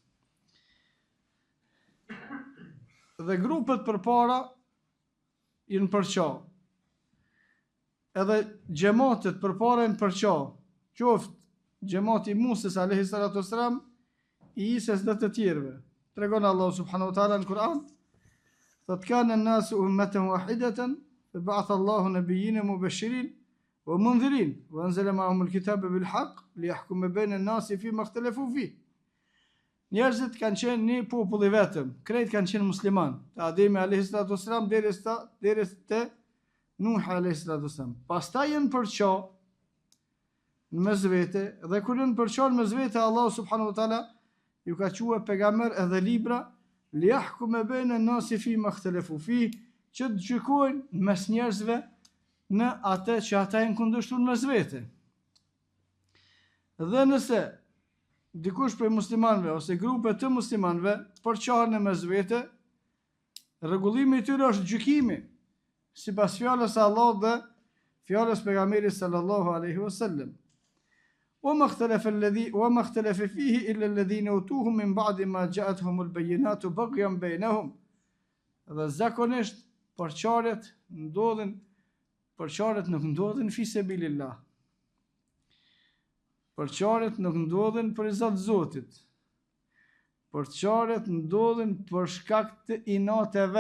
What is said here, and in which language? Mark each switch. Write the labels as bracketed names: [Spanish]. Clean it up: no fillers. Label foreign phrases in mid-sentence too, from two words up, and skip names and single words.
[Albanian] Dhe grupet përpara janë përqa. Edhe xhamatet përpara janë përqa. Qoftë xhamati i Musës [Arabic] عليه الصلاة والسلام, [Albanian] i Isës dhe të tjerëve. Tregon Allahu [Arabic] سبحانه وتعالى [Albanian] në Kur'an, [Arabic] "قد كان الناس أمة واحدة فبعث الله النبيين مبشرين ومنذرين وأنزل معهم الكتاب بالحق ليحكم بين الناس فيما اختلفوا فيه." [Albanian] Njerëzit kanë qenë një popull i vetëm, krejt kanë qenë musliman, të Ademi [Arabic] عليه الصلاة والسلام [Albanian] deri te Nuh [Arabic] عليه الصلاة والسلام. [Albanian] Pastaj janë përqa në mes vete, dhe kur janë përqa në mes vete, Allahu [Arabic] سبحانه وتعالى [Albanian] ju ka quajtur pejgamber edhe libra, [Arabic] ليحكم بين الناس فيما اختلفوا فيه, [Albanian] që të gjykojnë mes njerëzve në atë që ata janë kundërshtuar mes vete. Dhe nëse dikush prej muslimanëve ose grupe të muslimanëve përqahen mes vete, rregullimi i tyre është gjykimi, sipas fjalës së Allahut dhe fjalës pejgamberit [Arabic] صلى الله عليه وسلم. وما اختلف فيه إلا الذين أوتوه من بعد ما جاءتهم البينات بغيا بينهم. [Albanian] Dhe zakonisht përçarjet nuk ndodhin [Arabic] في سبيل الله. [Albanian] Përçarjet nuk ndodhin për izat Zotit. Përçarjet ndodhin për shkak të inateve.